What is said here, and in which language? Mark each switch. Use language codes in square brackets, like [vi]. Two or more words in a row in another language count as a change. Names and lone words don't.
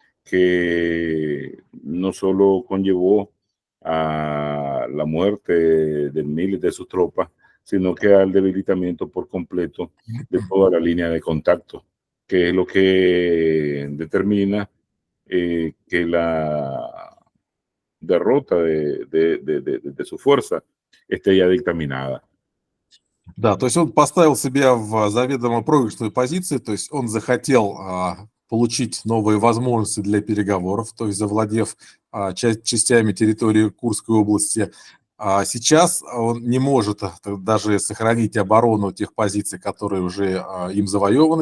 [es] que no solo conllevó a la muerte de miles de sus tropas, sino que al debilitamiento por completo de toda la línea de contacto, que es lo que determina que la derrota de su fuerza esté ya dictaminada. [ru] Да, то есть он поставил себя в заведомо проигрышную позицию, то есть он захотел получить новые возможности для переговоров, то есть завладев частями территории Курской области. Сейчас он не может даже сохранить оборону тех позиций, которые уже им завоеваны.